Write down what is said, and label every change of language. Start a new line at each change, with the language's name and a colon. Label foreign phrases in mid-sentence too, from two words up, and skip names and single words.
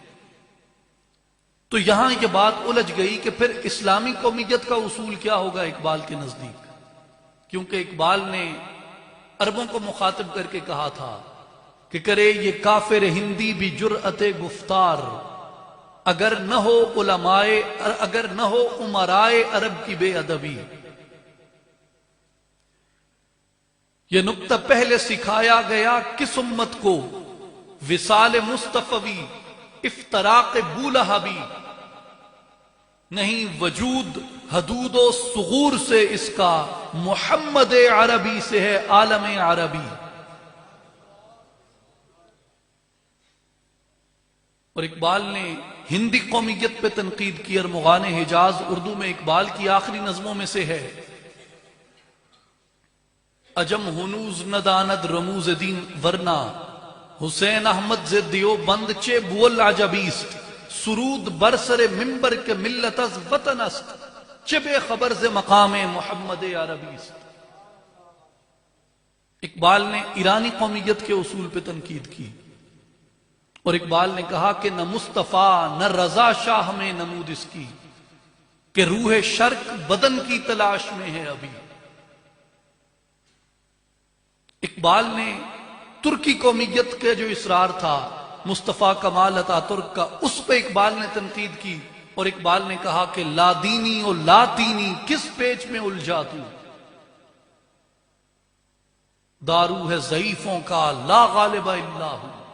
Urdu: تو یہاں یہ بات الجھ گئی کہ پھر اسلامی قومیت کا اصول کیا ہوگا اقبال کے نزدیک، کیونکہ اقبال نے عربوں کو مخاطب کر کے کہا تھا کہ کرے یہ کافر ہندی بھی جرأت گفتار، اگر نہ ہو علمائے، اگر نہ ہو امرائے عرب کی بے ادبی۔ یہ نکتہ پہلے سکھایا گیا کس امت کو، وصال مصطفی افتراق بولہبی، نہیں وجود حدود و ثغور سے اس کا، محمد عربی سے ہے عالم عربی۔ اور اقبال نے ہندی قومیت پہ تنقید کی، ارمغان حجاز اردو میں اقبال کی آخری نظموں میں سے ہے،
Persian: اجم ہنوز نداند رموز دین ورنہ، حسین احمد ز دیو بند چے بول عجبیست، سرود برسر ممبر کے ملت از وطن است، چے بے خبر ز مقام محمد عربیست۔
Urdu: اقبال نے ایرانی قومیت کے اصول پہ تنقید کی، اور اقبال نے کہا کہ نہ مصطفیٰ نہ رضا شاہ میں نمود اس کی، کہ روح شرق بدن کی تلاش میں ہے ابھی۔ اقبال نے ترکی قومیت کا جو اصرار تھا مصطفیٰ کمال عطا ترک کا، اس پہ اقبال نے تنقید کی، اور اقبال نے کہا کہ لا دینی اور لاطینی کس پیچ میں الجھا تو، دارو ہے ضعیفوں کا
Arabic: لا غالب الا ہو۔